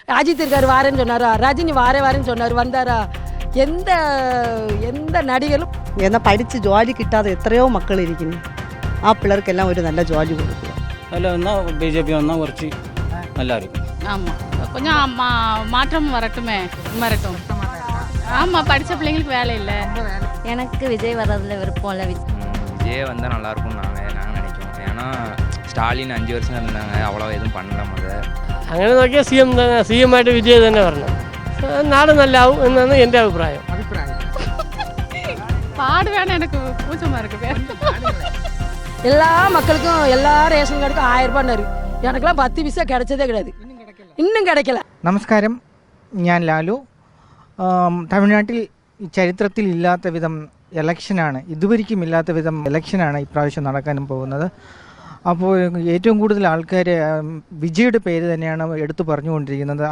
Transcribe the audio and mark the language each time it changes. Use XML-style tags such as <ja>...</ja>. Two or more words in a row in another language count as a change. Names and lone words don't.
<ta>அஜித் இருக்கார் வாரேன்னு சொன்னாரா, ரஜினி வாரேன்னு சொன்னார், வந்தாரா? எந்த நடிகரும்</ta> <ml>എന്നാൽ പഠിച്ച് ജോലി കിട്ടാതെ എത്രയോ മക്കളിരിക്കുന്നു. ആ പിള്ളേർക്കെല്ലാം ഒരു നല്ല ജോലി കൊടുക്കുക.</ml> <ta>அதில் வந்தால் பிஜேபி வந்தால் குறைச்சி நல்லா இருக்கும். ஆமாம், கொஞ்சம் மாற்றம் வரட்டும். ஆமாம், படித்த பிள்ளைங்களுக்கு வேலை இல்லை. எனக்கு விஜய் வர்றதுல விருப்பம் இல்லை. விஜய் வந்தால் நல்லாயிருக்கும் நாங்கள் நினைக்கிறோம். ஏன்னா സ്റ്റാലിൻ 5 വർഷം இருந்தாங்க, அவ்வளோ எதுவும் பண்ணல.</ta> <ml>അങ്ങനെ നോക്കിയാൽ സി എം ആയിട്ട് വിജയ് തന്നെ വരണം. നാട് നല്ലാവും എന്നാണ് എൻ്റെ അഭിപ്രായം.</ml> <ta>பாடு வேணாம், எனக்கு கூச்சமாக இருக்குது. எல்லா மக்களுக்கும் எல்லா ரேஷன் கார்டுக்கும் 1000 ரூபான்னாரு. எனக்கெல்லாம் 10 பைசா கிடைச்சதே கிடையாது, இன்னுം கிடைக்கல.</ta> <ml>നമസ്കാരം, ഞാൻ ലാലു. തമിഴ്നാട്ടിൽ ചരിത്രത്തിൽ ഇല്ലാത്ത വിധം ഇലക്ഷനാണ്, ഇതുവരെയും ഇല്ലാത്ത വിധം ഇലക്ഷനാണ് ഇപ്രാവശ്യം നടക്കാനും പോകുന്നത്. അപ്പോൾ ഏറ്റവും കൂടുതൽ ആൾക്കാർ വിജയുടെ പേര് തന്നെയാണ് എടുത്തു പറഞ്ഞുകൊണ്ടിരിക്കുന്നത്.</ml>